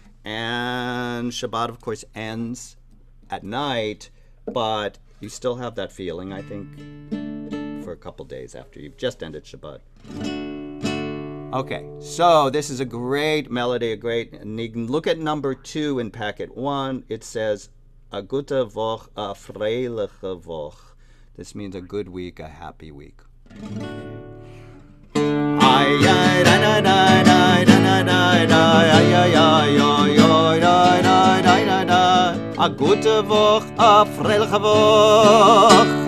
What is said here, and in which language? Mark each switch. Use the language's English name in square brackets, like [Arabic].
[English] And Shabbat, of course, ends at night, but you still have that feeling, I think, for a couple days after you've just ended Shabbat. Okay, so this is a great melody, look at number 2 in packet 1. It says, [Yiddish] a gute Woche, a freiliche Woche. [English] This means a good week, a happy week. [Yiddish] A gute Woche, a freiliche Woche.